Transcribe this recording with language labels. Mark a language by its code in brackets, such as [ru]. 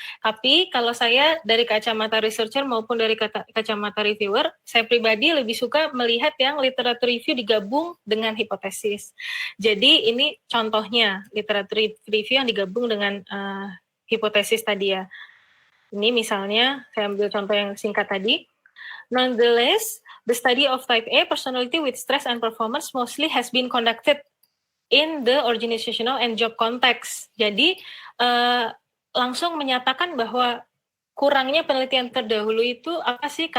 [id] Tapi kalau saya dari kacamata researcher maupun dari kacamata reviewer, saya pribadi lebih suka melihat yang literatur review digabung dengan hipotesis. Jadi ini contohnya literatur review yang digabung dengan hipotesis tadi ya. Ini misalnya, saya ambil contoh yang singkat tadi. [en] Nonetheless, the study of type A personality with stress and performance mostly has been conducted in the organizational and job context. [id] Jadi langsung menyatakan bahwa kurangnya penelitian terdahulu itu apa sih?